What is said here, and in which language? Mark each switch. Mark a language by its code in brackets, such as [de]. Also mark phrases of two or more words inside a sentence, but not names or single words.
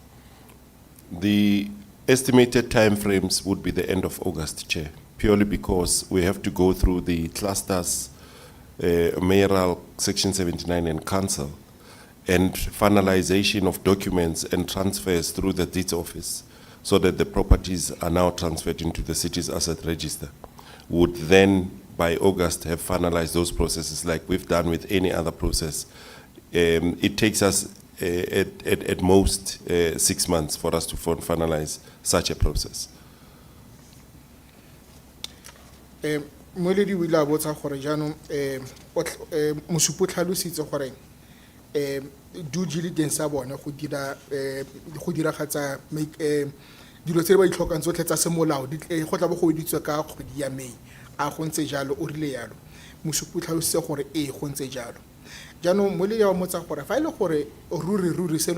[en] The estimated timeframes would be the end of August, Chair, purely because we have to go through the clusters, mayoral Section 79 and council, and finalization of documents and transfers through the deeds office so that the properties are now transferred into the city's asset register. Would then, by August, have finalized those processes like we've done with any other process. It takes us at most 6 months for us to finalize such a process. [tn] Moledi o ile a botsa gore jaanong mosupo tlhalositse gore [en] due diligence [tn] ya bone go diragatsa dilo tse ba di tlhokang tsotlhe tsa semolao go tla bo go editswe ka kgwedi ya May a go ntse jalo o rile yalo mosupo tlhalositse gore go ntse jalo jaanong moledi wa motsa gore fa e le gore ruri seno